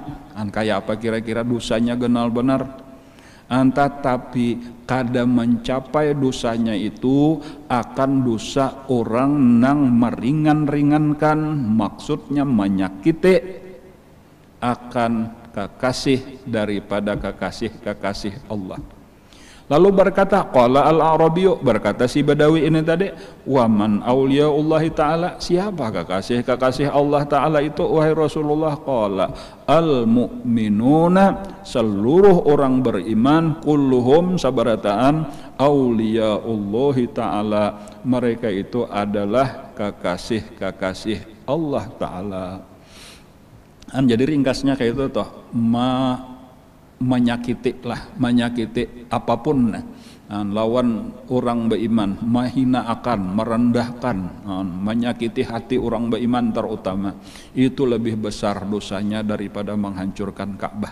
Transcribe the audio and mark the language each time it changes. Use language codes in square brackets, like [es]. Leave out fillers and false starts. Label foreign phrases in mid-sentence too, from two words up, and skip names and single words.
[bjn] Kayak apa kira-kira dosanya genal benar? Tapi kada mencapai dosanya itu akan dosa orang nang meringan-ringankan, maksudnya menyakiti akan kekasih daripada kekasih Allah. Lalu berkata, [ar] قال الأعرابي, [bjn] berkata si Badawi ini tadi, [ar] ومن أولياء الله تعالى, [bjn] siapa kekasih Allah ta'ala itu wahai Rasulullah? [ar] قال المؤمنون, [bjn] seluruh orang beriman, kulluhum sabarataan awliyaullah ta'ala, mereka itu adalah kekasih Allah ta'ala. Jadi ringkasnya kayak itu toh, menyakiti apapun lawan orang beriman, mahina akan, merendahkan, menyakiti hati orang beriman terutama, itu lebih besar dosanya daripada menghancurkan Ka'bah.